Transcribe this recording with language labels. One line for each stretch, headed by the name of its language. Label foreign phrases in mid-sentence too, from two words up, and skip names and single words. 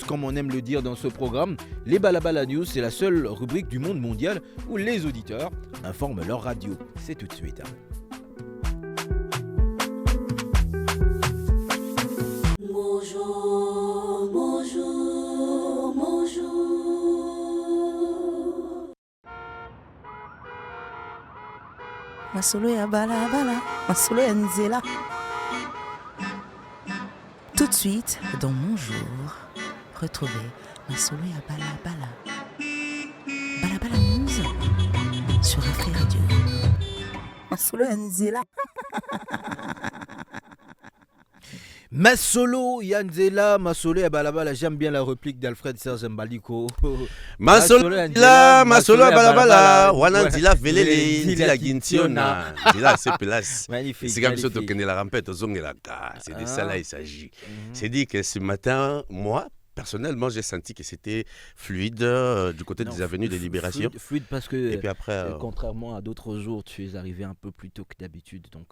French: Comme on aime le dire dans ce programme, les Balabala News, c'est la seule rubrique du monde mondial où les auditeurs informent leur radio. C'est tout de suite. Bonjour, bonjour, bonjour.
Lingala: Masolo ya balabala, masolo ya nzela.
French: Tout de suite, dans Mon Jour, retrouvez Masolo ya balabala. Balabala News sur Afrique Radio.
Lingala: Masolo ya nzela. Masolo Yanzela, Masolo ya balabala,
French: j'aime bien la réplique d'Alfred Serge Mbadiko.
Lingala: Masolo Yanzela, Masolo ya balabala, wana ndila velele, ndila gintiona, ndila sepelas.
French: Magnifique. C'est comme ça que la rampette zongela. C'est de ça là il s'agit. C'est dit que ce matin, moi, personnellement, j'ai senti que c'était fluide du côté des avenues de Libération. Fluide parce que, et puis après, contrairement à d'autres jours, tu es arrivé un peu plus tôt que d'habitude. Donc,